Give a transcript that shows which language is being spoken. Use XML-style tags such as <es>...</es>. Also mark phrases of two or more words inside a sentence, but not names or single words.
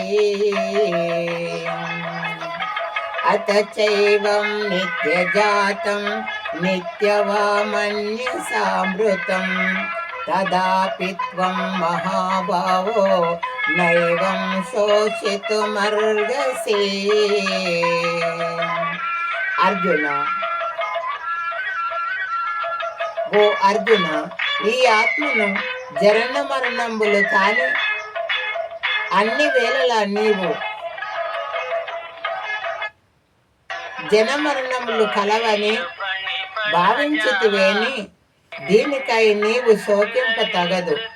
<sa>अत चैवं नित्यजातं नित्यवामन्यसामृतं तदापि त्वं महाभावो नैवं शोचितुमर्हसि.</sa> <te>అర్జున, ఓ అర్జున, ఈ ఆత్మను జనన మరణంబులు కాని అన్ని వేళలా నీవు జనమరణములు కలవని భావించితివేని దీనికై నీవు శోకింప తగదు.</te>